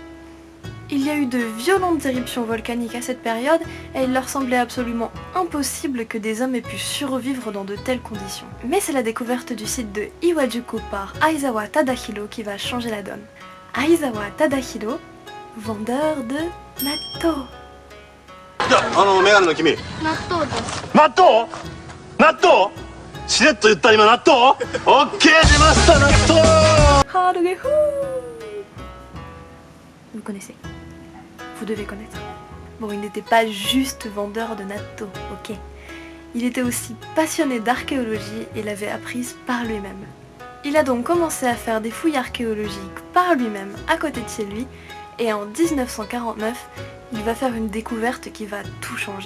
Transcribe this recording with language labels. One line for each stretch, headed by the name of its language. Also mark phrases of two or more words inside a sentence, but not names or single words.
French: Il y a eu de violentes éruptions volcaniques à cette période et il leur semblait absolument impossible que des hommes aient pu survivre dans de telles conditions. Mais c'est la découverte du site de Iwajuku par Aizawa Tadahiro qui va changer la donne. Aizawa Tadahiro, vendeur de natto.
Japanese: メガネの君。納豆です。納豆？納豆？しれっと言った今納豆？オッケー出ました納豆。
French: Haruge Hou. Vous connaissez. Vous devez connaître. Bon, il n'était pas juste vendeur de natto, ok. Il était aussi passionné d'archéologie et l'avait apprise par lui-même. Il a donc commencé à faire des fouilles archéologiques par lui-même à côté de chez lui et en 1949, il va faire une découverte qui va tout changer.